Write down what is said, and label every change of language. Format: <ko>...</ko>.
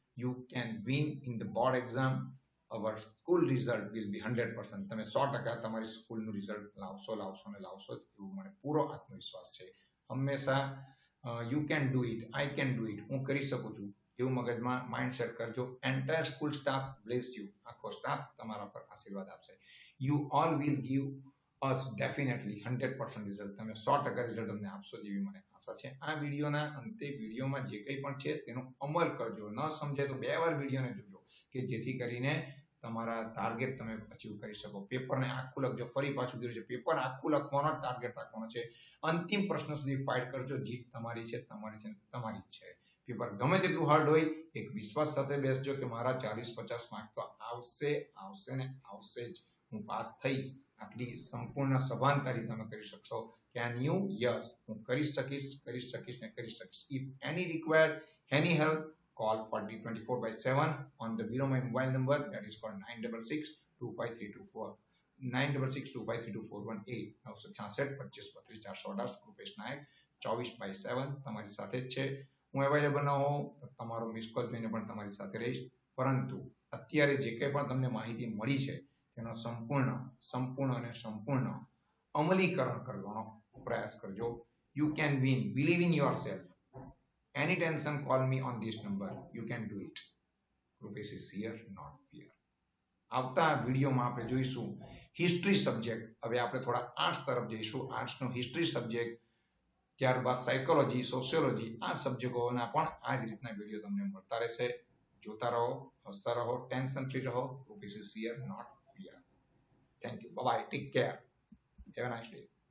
<en>You can win in the board exam. Our school result will be 100%.</en> <gu>તમે 100% તમારી સ્કૂલનું result લાવશો જ, એવું મને પૂરો આત્મવિશ્વાસ છે. હંમેશા</gu> <en>you can do it, I can do it,</en> <gu>હું કરી શકું છું, એવું મગજમાં માઇન્ડસેટ કરજો.</gu> <en>Entire school staff bless you.</en> <gu>આખો સ્ટાફ તમારા પર આશીર્વાદ આપશે.</gu> <en>You all will give us definitely 100% result.</en> <gu>તમે 100% રિઝલ્ટ અમને આપશો જેવી મને આશા છે. આ વિડીયોના અંતે વિડીયોમાં જે કંઈ પણ છે તેનો અમલ કરજો. ન સમજાય તો 2 વાર વિડીયોને જોજો, કે જેથી કરીને તમારા ટાર્ગેટ તમે અચીવ કરી શકો. પેપરને આખું લખજો. ફરી પાછું કીધું છે, પેપર આખું લખવાનો ટાર્ગેટ રાખવાનો છે. અંતિમ પ્રશ્ન સુધી ફાઇટ કરજો. જીત તમારી છે, તમારી જ છે. પેપર ગમે તેટલું હાર્ડ હોય, એક વિશ્વાસ સાથે બેસજો કે મારા 40-50 માર્ક તો આવશે જ, હું પાસ થઈશ. આટલી સંપૂર્ણ સભાનતાથી તમે કરી શકશો.</gu> <en>Can you?</en> <gu>યસ, હું કરી શકીશ.</gu> <en>If any required any help, call 4024/7 on the below my mobile number, that is called 96625324 9662532418.</en> <gu>966 25 32 418. Rupesh નાયક 24/7 તમારી સાથે જ છે. હું અવેલેબલ ન હોઉં તો તમારો મિસ કોલ જોઈને પણ તમારી સાથે રહીશ. પરંતુ અત્યારે જે કંઈ પણ તમને માહિતી મળી છે તેનો સંપૂર્ણ અમલીકરણ કરવાનો પ્રયાસ કરજો.</gu> <en>You can win. Believe in yourself. Any tension, call me on this number. You can do it. Rupesh is here, not fear.</en> <gu>આવતા વિડીયોમાં આપણે જોઈશું હિસ્ટ્રી સબ્જેક્ટ. હવે આપણે થોડા આર્ટ્સ તરફ જઈશું. આર્ટ્સનો હિસ્ટ્રી સબ્જેક્ટ, ત્યારબાદ સાયકોલોજી, સોશિયોલોજી, આ સબ્જેક્ટોના પણ આ જ રીતના વિડીયો તમને મળતા રહેશે. જોતા રહો, હસતા રહો, ટેન્શન ફ્રી રહો.</gu> <en>Rupesh is here, not fear. Thank you. Bye bye. Take care. Have a nice day.</en>